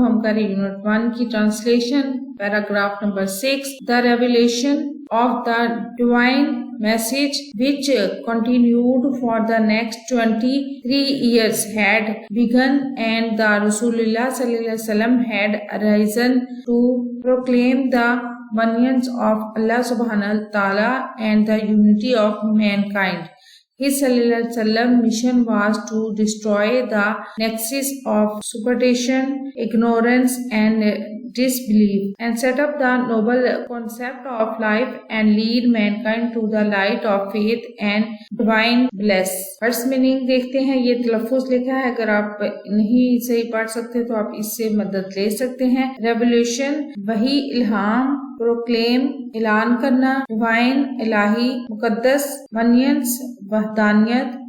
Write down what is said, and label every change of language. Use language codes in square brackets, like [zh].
[ur] ہم کریں یونٹ 1 کی translation. Paragraph number 6. [en] The revelation of the divine message which continued for the next 23 years had begun, and the Rasulullah sallallahu alaihi wasallam had arisen to proclaim the oneness of Allah subhanahu wa ta'ala and the unity of mankind. His sallallahu alaihi wasallam mission was to destroy the nexus of superstition, ignorance and disbelief, and set up the noble concept of life and lead mankind to the light of faith and divine bliss. First meaning [ur] دیکھتے ہیں. یہ تلفظ لکھا ہے, اگر آپ نہیں صحیح پڑھ سکتے تو آپ اس سے مدد لے سکتے ہیں. ریولیوشن وحی, الہام. پروکلیم اعلان کرنا. ڈیوائن الہی, مقدس. ونینس وحدانیت.